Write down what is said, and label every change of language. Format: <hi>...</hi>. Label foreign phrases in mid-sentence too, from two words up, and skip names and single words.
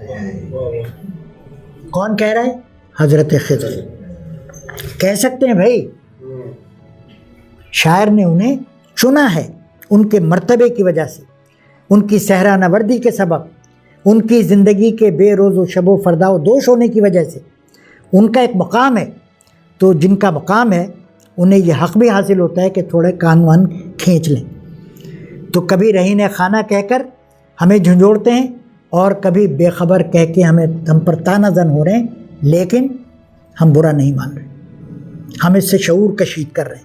<ur>کون کہہ رہا ہے؟ حضرت خضر کہہ سکتے ہیں بھائی، شاعر نے انہیں چنا ہے ان کے مرتبے کی وجہ سے، ان کی صحرا نوردی کے سبب، ان کی زندگی کے بے روز و شب و فردا و دوش ہونے کی وجہ سے۔ ان کا ایک مقام ہے، تو جن کا مقام ہے انہیں یہ حق بھی حاصل ہوتا ہے کہ تھوڑے کان وان کھینچ لیں۔ تو کبھی رہین خانہ کہہ کر ہمیں جھنجھوڑتے ہیں، اور کبھی بے خبر کہہ کے ہم پر تانہ زن ہو رہے ہیں، لیکن ہم برا نہیں مان رہے، ہم اس سے شعور کشید کر رہے ہیں۔</ur>